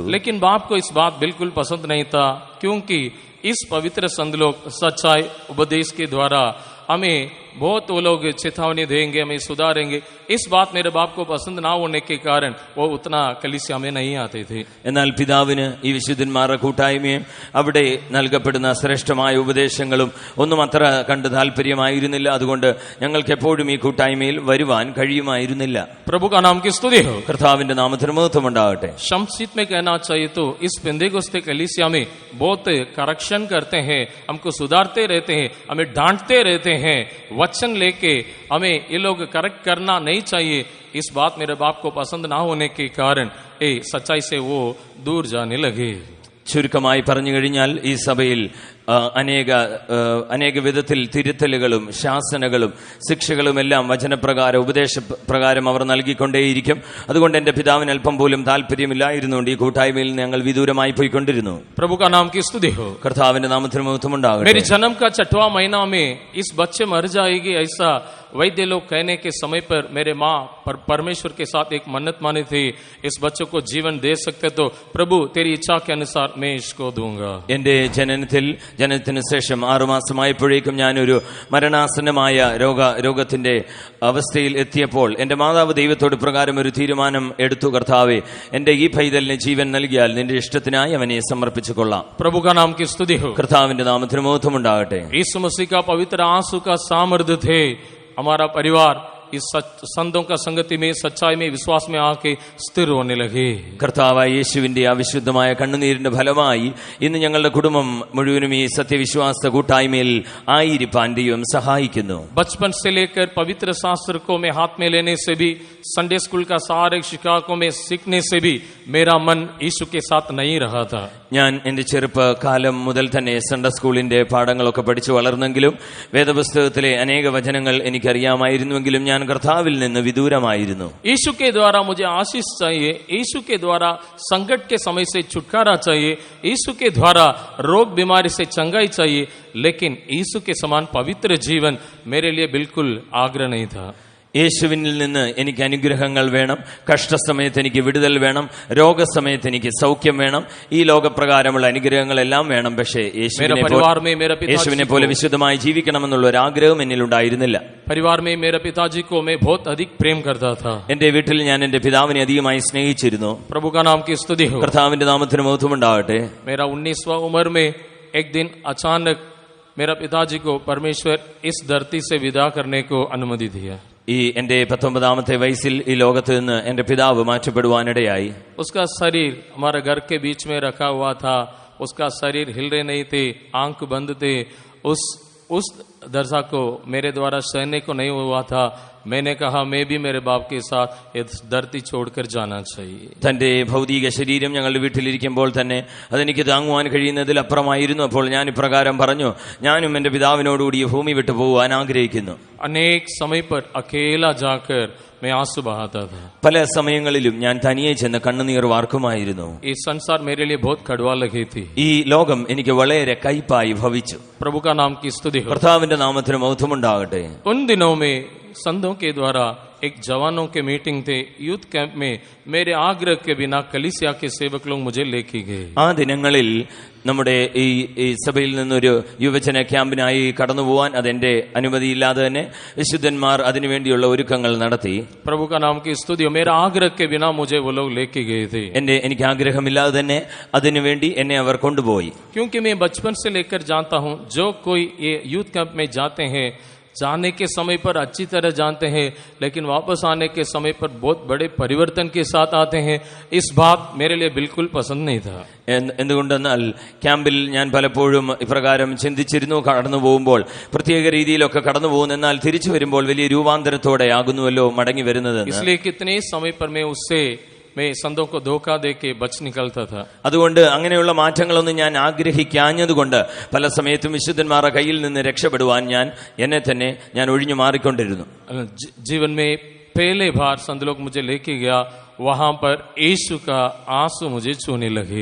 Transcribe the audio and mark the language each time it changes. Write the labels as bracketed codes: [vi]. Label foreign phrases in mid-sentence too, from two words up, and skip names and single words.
[hi] लेकिन बाप को इस बात बिल्कुल पसंद नहीं था, क्योंकि इस पवित्र संत लोग सच्चाई उपदेश के द्वारा हमें बहुत वो लोग चेतावनी देंगे, हमें सुधारेंगे. इस बात मेरे बाप को पसंद ना होने के कारण वो उतना कलीसिया में नहीं आते थे. [ml] എന്നാൽ പിതാവിന് ഈ വിശുദ്ധന്മാരുടെ കൂട്ടായ്മയും അവിടെ നൽകപ്പെടുന്ന ശ്രേഷ്ഠമായ ഉപദേശങ്ങളും ഒന്നും അത്ര കണ്ട് താല്പര്യമായിരുന്നില്ല. അതുകൊണ്ട് ഞങ്ങൾക്ക് എപ്പോഴും ഈ കൂട്ടായ്മയിൽ വരുവാൻ കഴിയുമായിരുന്നില്ല. [hi] प्रभु का नाम की स्तुति हो. [ml] കർത്താവിന്റെ നാമത്തിന് മഹത്വമുണ്ടാകട്ടെ. [hi] संक्षिप्त में कहना चाहिए तो इस पेंतेकोस्ते कलीसिया में बहुत करेक्शन करते हैं, हमको सुधारते रहते हैं, हमें डांटते रहते हैं. वचन लेके हमें ये लोग करेक्ट करना नहीं चाहिए. इस बात मेरे बाप को पसंद ना होने के कारण सच्चाई से वो दूर जाने लगे. [ml] ചുരുക്കമായി പറഞ്ഞു കഴിഞ്ഞാൽ ഈ സഭയിൽ അനേക വിധത്തിൽ തിരുത്തലുകളും ശാസനകളും ശിക്ഷകളുമെല്ലാം വചനപ്രകാരം ഉപദേശപ്രകാരം അവർ നൽകിക്കൊണ്ടേയിരിക്കും. അതുകൊണ്ട് എന്റെ പിതാവിന് അല്പം പോലും താല്പര്യമില്ലായിരുന്നുകൊണ്ട് ഈ കൂട്ടായ്മയിൽ ഞങ്ങൾ വിദൂരമായി പോയിക്കൊണ്ടിരുന്നു. [hi] प्रभु का नाम की स्तुति हो. [ml] കർത്താവിന്റെ നാമത്തിന് മഹത്വമുണ്ടാകട്ടെ. [hi] मेरे जन्म का 6वां महीना में इस बच्चे मर जाएगी ऐसा वैद्य लोग कहने के समय पर मेरे माँ परमेश्वर के साथ एक मन्नत मानी थी, इस बच्चे को जीवन दे सकते तो प्रभु तेरी इच्छा के अनुसार मैं इसको दूंगा. [ml] എന്റെ ജനനത്തിന് ശേഷം 6 മാസമായപ്പോഴേക്കും ഞാനൊരു മരണാസന്നമായ രോഗത്തിന്റെ അവസ്ഥയിൽ എത്തിയപ്പോൾ എന്റെ മാതാവ് ദൈവത്തോട് പ്രകാരം ഒരു തീരുമാനം എടുത്തു. കർത്താവേ, എന്റെ ഈ പൈതലിന് ജീവൻ നൽകിയാൽ നിന്റെ ഇഷ്ടത്തിനായി അവനെ സമർപ്പിച്ചു കൊള്ളാം. [hi] प्रभु का नाम की स्तुति हो. [ml] കർത്താവിന്റെ നാമത്തിന് മഹത്വമുണ്ടാകട്ടെ. [hi] यीशु मसीह का पवित्र आंसू का सामर्थ्य थे. हमारा परिवार इस संतों का संगति में, सच्चाई में, विश्वास में आके स्थिर होने लगे. [ml] കർത്താവായ യേശുവിന്റെ അവിശുദ്ധമായ കണ്ണുനീരിന്റെ ഫലമായി ഇന്ന് ഞങ്ങളുടെ കുടുംബം മുഴുവനും ഈ സത്യവിശ്വാസ കൂട്ടായ്മയിൽ ആയിരിക്കാൻ ദൈവം സഹായിക്കുന്നു. [hi] बचपन से लेकर पवित्र शास्त्र को मैं हाथ में लेने से भी, [en] Sunday school [hi] का सारे शिक्षकों में सीखने से भी मेरा मन यीशु के साथ नहीं रहा था. [ml] ഞാൻ എന്റെ ചെറുപ്പകാലം മുതൽ തന്നെ [en] Sunday schoolinte [ml] പാഠങ്ങളൊക്കെ പഠിച്ചു വളർന്നെങ്കിലും വേദപുസ്തകത്തിലെ അനേക വചനങ്ങൾ എനിക്കറിയാമായിരുന്നുവെങ്കിലും ഞാൻ കർത്താവിൽ നിന്ന് വിദൂരമായിരുന്നു. [hi] यीशु के द्वारा मुझे आशीष चाहिए, यीशु के द्वारा संकट के समय से छुटकारा चाहिए, यीशु के द्वारा रोग बीमारी से चंगाई चाहिए, लेकिन यीशु के समान पवित्र जीवन मेरे लिए बिल्कुल आग्रह नहीं था. [ml] യേശുവിനിൽ നിന്ന് എനിക്ക് അനുഗ്രഹങ്ങൾ വേണം, കഷ്ടസമയത്ത് എനിക്ക് വിടുതൽ വേണം, രോഗസമയത്ത് എനിക്ക് സൗഖ്യം വേണം, ഈ ലോകപ്രകാരമുള്ള അനുഗ്രഹങ്ങളെല്ലാം വേണം. പക്ഷേ യേശുവിനെ പോലെ വിശുദ്ധമായി ജീവിക്കണമെന്നുള്ള ഒരു ആഗ്രഹം എന്നിലുണ്ടായിരുന്നില്ല. [hi] परिवार में मेरे पिताजी को मैं बहुत अधिक प्रेम करता था. [ml] എന്റെ വീട്ടിൽ ഞാൻ എന്റെ പിതാവിനെ അധികമായി സ്നേഹിച്ചിരുന്നു. [hi] प्रभु का नाम की स्तुति हो. [ml] കർത്താവിന്റെ നാമത്തിന് മഹത്വമുണ്ടാകട്ടെ. [hi] मेरा 19वां उम्र में एक दिन अचानक मेरा पिताजी को परमेश्वर इस धरती से विदा करने को अनुमति दिया। [ml] ഈ എന്റെ 19ാമത്തെ വയസ്സിൽ ഈ ലോകത്ത് നിന്ന് എന്റെ പിതാവ് മാറ്റപ്പെടുവാനിടയായി. [hi] उसका शरीर हमारे घर के बीच में रखा हुआ था, उसका शरीर हिल रहे नहीं थे, आंख बंद थे। उस दशा को मेरे द्वारा सहने को नहीं हुआ था। मैंने कहा मैं भी मेरे बाप के साथ ये धरती छोड़कर जाना चाहिए। [ml] തന്റെ ഭൗതിക ശരീരം ഞങ്ങളുടെ വീട്ടിലിരിക്കുമ്പോൾ തന്നെ അതെനിക്ക് താങ്ങുവാൻ കഴിയുന്നതിലപ്പുറമായിരുന്നു. അപ്പോൾ ഞാൻ ഇപ്രകാരം പറഞ്ഞു, ഞാനും എന്റെ പിതാവിനോടുകൂടി ഭൂമി വിട്ടു പോകുവാൻ ആഗ്രഹിക്കുന്നു. [hi] अनेक समय पर अकेला जाकर मैं आंसू बहाता था। [ml] പല സമയങ്ങളിലും ഞാൻ തനിയെ ചെന്ന് കണ്ണുനീർ വാർക്കുമായിരുന്നു. [hi] ये संसार मेरे लिए बहुत कड़वा लगी थी। [ml] ഈ ലോകം എനിക്ക് വളരെ കയ്പായി ഭവിച്ചു. [hi] प्रभु का नाम की स्तुति हो। [ml] കർത്താവിന്റെ നാമത്തിന് മഹത്വമുണ്ടാകട്ടെ. [hi] उन दिनों में संतों के द्वारा एक जवानों के मीटिंग थे [en] youth camp [hi] में। मेरे आग्रह के बिना कलीसिया के सेवक लोग मुझे लेके गए। [ml] ആ ദിനങ്ങളിൽ നമ്മുടെ ഈ സഭയിൽ നിന്നൊരു യുവജന ക്യാമ്പിനായി കടന്നു പോവാൻ അതെന്റെ അനുമതിയില്ലാതെ തന്നെ വിശുദ്ധന്മാർ അതിനുവേണ്ടിയുള്ള ഒരുക്കങ്ങൾ നടത്തി. [hi] प्रभु का नाम की स्तुति हो। मेरा आग्रह के बिना मुझे वो लोग लेके गए थे। [ml] എനിക്ക് ആഗ്രഹമില്ലാതെ തന്നെ അതിനുവേണ്ടി എന്നെ അവർ കൊണ്ടുപോയി. [hi] क्योंकि मैं बचपन से लेकर जानता हूँ जो कोई ये [en] youth camp [hi] में जाते हैं जाने के समय पर अच्छी तरह जानते हैं, लेकिन वापस आने के समय पर बहुत बड़े परिवर्तन के साथ आते हैं। इस बात मेरे लिए बिल्कुल पसंद नहीं था। [ml] എന്തുകൊണ്ടെന്നാൽ ക്യാമ്പിൽ ഞാൻ പലപ്പോഴും ഇപ്രകാരം ചിന്തിച്ചിരുന്നു, കടന്നു പോകുമ്പോൾ പ്രത്യേക രീതിയിലൊക്കെ കടന്നു പോകുന്നു, എന്നാൽ തിരിച്ചു വരുമ്പോൾ വലിയ രൂപാന്തരത്തോടെ ആകുന്നുവല്ലോ മടങ്ങി വരുന്നത്. [hi] इसलिए कितने समय पर मैं उससे मैं संतों को धोखा देके बच निकलता था। [ml] അതുകൊണ്ട് അങ്ങനെയുള്ള മാറ്റങ്ങളൊന്നും ഞാൻ ആഗ്രഹിക്കാഞ്ഞതുകൊണ്ട് പല സമയത്തും വിശുദ്ധന്മാരുടെ കയ്യിൽ നിന്ന് രക്ഷപ്പെടുവാൻ എന്നെ തന്നെ ഞാൻ ഒഴിഞ്ഞു മാറിക്കൊണ്ടിരുന്നു. [hi] जीवन में पहले बार संत लोग मुझे लेके गया, वहां पर यीशु का आंसू मुझे छूने लगे।